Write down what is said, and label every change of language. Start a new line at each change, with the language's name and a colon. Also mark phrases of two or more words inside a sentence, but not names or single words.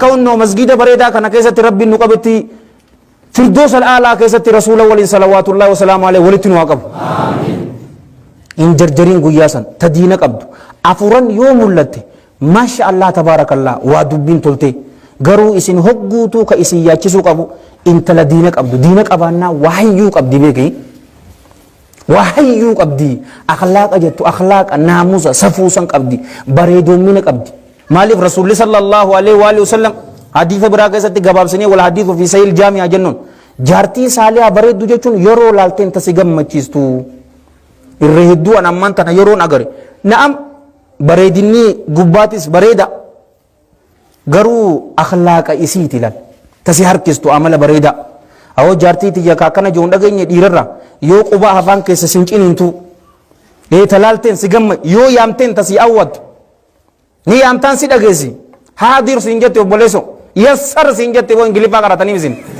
Oromo: hunnoo masgiida bareedaa kana keessatti rabbiin nu qabetti
Arabic: الفردوس الأعلى
Oromo: keessatti rasuula waliin
Arabic: صلوات الله وسلامه عليه
Oromo: walitti nu haa qabu in jarjariin guyyaa san ta diina qabdu afuran yoo mul'atte
Arabic: ما شاء الله تبارك الله
Oromo: waa dubbiin tolte garuu isin hogguutuu ka isin yaachisuu qabu intala diina qabdu diina qabaannaa waayyuu qabdi beekii waayyuu qabdi akhlaaqa jettu akhlaaqa naamusa safuusan qabdi bareedoomina qabdi maaliif rasuulli
Arabic: صلى الله عليه وآله وسلم
Oromo: hadiisa biraa keessatti gabaabsanii wal hadiisu fi
Arabic: صحيح جامع
Oromo: jennuun jaartii saalihaa bareeddu jechuun yeroo laalteen tasi gammachiistu irra hedduu an ammaan tana yeroon agare na'am bareedinni gubbaatis bareeda garuu akhlaaqa isiiti lan tasi harkistu amala bareeda awoo jaartii tiyya akkana joon dhageenye dhiirarra yoo qubaa afaan keessa sin ciniintu talaalteen si gamma yoo yaamteen tasi awwattu ni yaamtaan si dhageessi haadir siin jette obboleesso yassar siin jette boo ingiliffaa qaratanii isin